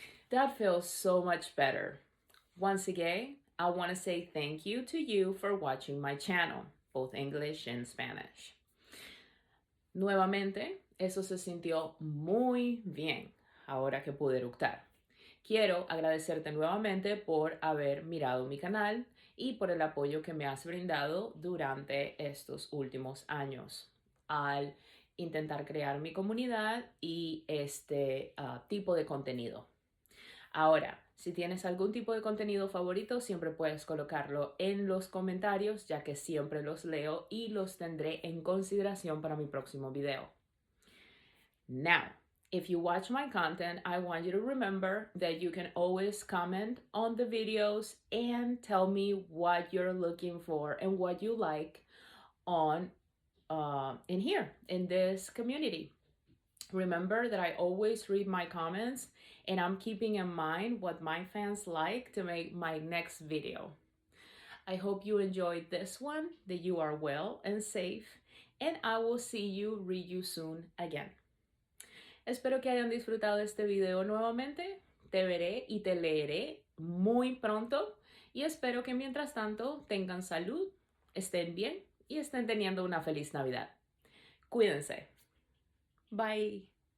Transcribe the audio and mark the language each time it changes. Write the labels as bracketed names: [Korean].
[English] That feels so much better. Once again, I want to say thank you to you for watching my channel, both English and Spanish. [Spanish] Nuevamente, eso se sintió muy bien ahora que pude eructar. Quiero agradecerte nuevamente por haber mirado mi canal y por el apoyo que me has brindado durante estos últimos años al intentar crear mi comunidad y este tipo de contenido. Ahora, si tienes algún tipo de contenido favorito, siempre puedes colocarlo en los comentarios, ya que siempre los leo y los tendré en consideración para mi próximo video. [English] Now, if you watch my content, I want you to remember that you can always comment on the videos and tell me what you're looking for and what you like on in here, in this community. Remember that I always read my comments and I'm keeping in mind what my fans like to make my next video. I hope you enjoyed this one, that you are well and safe, and I will see you, read you soon again. [Spanish] Espero que hayan disfrutado este video nuevamente. Te veré y te leeré muy pronto y espero que mientras tanto tengan salud, estén bien y estén teniendo una feliz Navidad. Cuídense. Bye.